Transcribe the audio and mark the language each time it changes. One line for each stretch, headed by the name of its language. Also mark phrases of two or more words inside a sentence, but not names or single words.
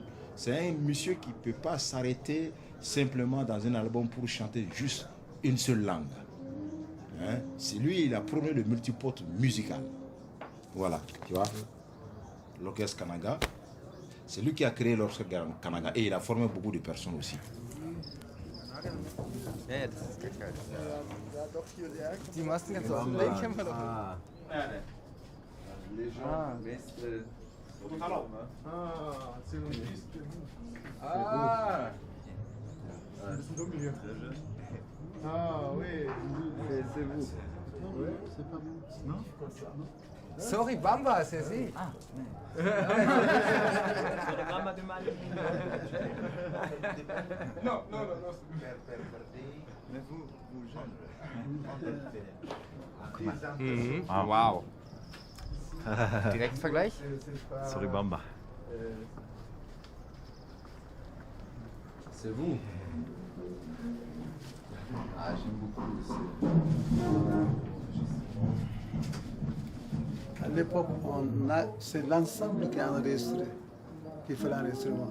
French: C'est un monsieur qui ne peut pas s'arrêter simplement dans un album pour chanter juste une seule langue. Hein? C'est lui, il a prôné le multipote musical. Voilà, tu vois, l'orchestre Kanaga. C'est lui qui a créé l'orchestre Kanaga et il a formé beaucoup de personnes aussi.
German: Ja, das ist geil. Die Masken kannst du auch legen, können wir doch.
French: C'est bon.
German: C'est dunkel hier.
French: Ah oui, c'est vous. Ouais, c'est pas vous. Non? Sorry, Bamba, c'est sie. Sorry, Bamba de Mali. Non. Mais vous Mhm. Wow.
German: Direkt Vergleich?
French: Sorry, Bamba. C'est vous. Ah, j'aime beaucoup À l'époque, c'est l'ensemble qui a enregistré, qui fait l'enregistrement.